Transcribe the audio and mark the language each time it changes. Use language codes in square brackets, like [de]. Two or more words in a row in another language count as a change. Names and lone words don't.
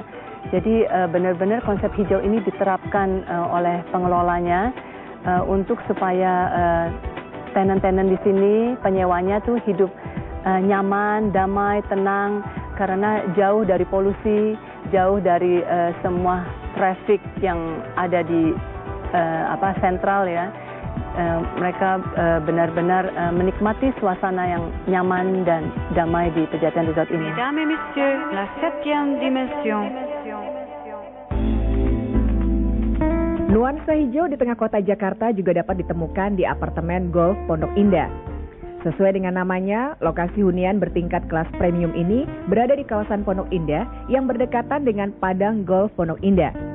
[id] Jadi benar-benar konsep hijau ini diterapkan oleh pengelolanya untuk supaya tenan-tenan di sini, penyewanya tuh hidup nyaman, damai, tenang, karena jauh dari polusi, jauh dari semua traffic yang ada di sentral ya. Mereka benar-benar menikmati suasana yang nyaman dan damai di Pejaten Resort ini. [fr] Mesdames et messieurs, la 7e dimension. [id] Nuansa hijau di tengah kota Jakarta juga dapat ditemukan di apartemen Golf Pondok Indah. Sesuai dengan namanya, lokasi hunian bertingkat kelas premium ini berada di kawasan Pondok Indah yang berdekatan dengan Padang Golf Pondok Indah.